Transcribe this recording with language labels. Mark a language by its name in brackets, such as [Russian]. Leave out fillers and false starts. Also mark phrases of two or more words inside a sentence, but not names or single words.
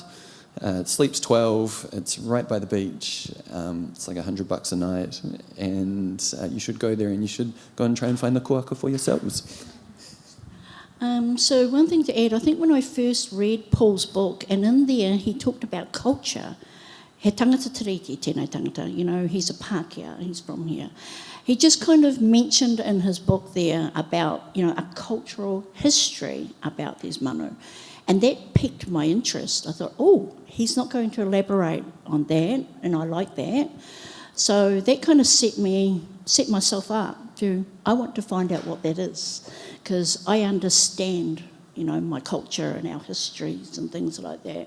[English] It sleeps 12, it's right by the beach, it's like $100 a night, and you should go there and you should go and try and find the kuaka for yourselves. So one thing to add, I think when I first read Paul's book, and in there he talked about culture, [Māori] he tangata tiriti tēnei tangata, [English] you know, he's a Pākehā, he's from here. He just kind of mentioned in his book there about, you know, a cultural history about these manu. And that piqued my interest. I thought, oh, he's not going to elaborate on that, and I like that. So that kind of set myself up to, I want to find out what that is, because I understand, you know, my culture and our histories and things like that.